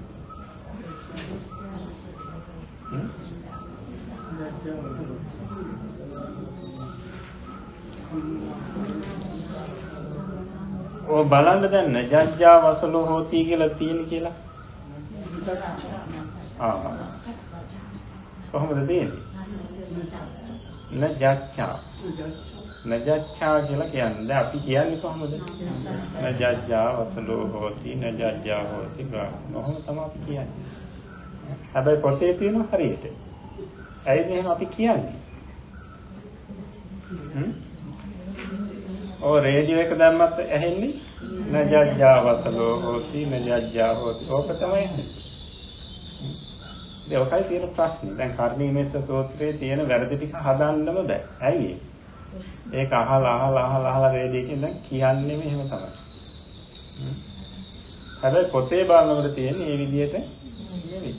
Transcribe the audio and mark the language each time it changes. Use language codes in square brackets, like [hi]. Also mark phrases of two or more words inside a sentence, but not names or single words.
[si] ඔය බලන්න දැන් [pi] නජ්ජා වසලෝ හෝති [si] කියලා තියෙන කියලා. කොහොමද තියෙන්නේ? නජ්ජා කියලා කියන්නේ. දැන් අපි කියන්නේ කොහොමද? [pi] නජ්ජා වසලෝ හෝති නජ්ජා හෝති [si] කොහොම තමයි අපි කියන්නේ. හැබැයි පොතේ තියෙන හරියට. ඇයි මෙහෙම අපි කියන්නේ? ඔය රේඩියෝ එක දැම්මත් ඇහෙන්නේ [pi] නජ්ජා වසලෝ හෝති නජ්ජා හෝති. [si] ඕක තමයි. ඒකයි තියෙන ප්‍රශ්නේ. දැන් කර්ණීයමෙත්ත සූත්‍රයේ තියෙන වැරදි ටික හදන්නම බෑ. ඇයි ඒ? ඒක අහලා වේදේකින් දැන් කියන්නේ මෙහෙම තමයි. හැබැයි පොතේ බලනකොට තියෙන්නේ මේ විදිහට නෙවෙයි.